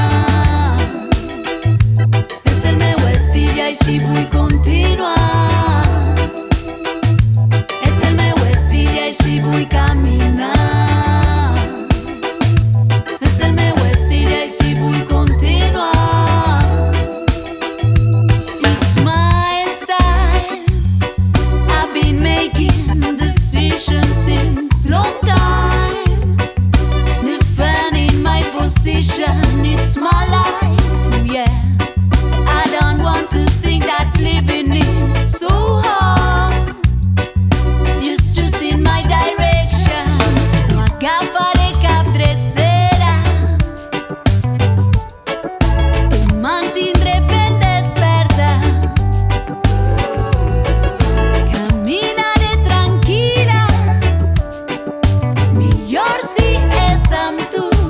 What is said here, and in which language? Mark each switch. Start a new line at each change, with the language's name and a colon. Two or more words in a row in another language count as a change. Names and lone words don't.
Catalan: Si vull continuar. És el meu estil i així vull caminar. És el meu estil i així vull continuar.
English: It's my style. I've been making decisions since long time. Defending my position, it's my life, oh yeah. I don't want to think that living is so hard. Just choosing my direction.
Catalan: No agafaré cap drecera. Em mantindré ben desperta. Caminaré tranquil·la. Millor si és amb tu.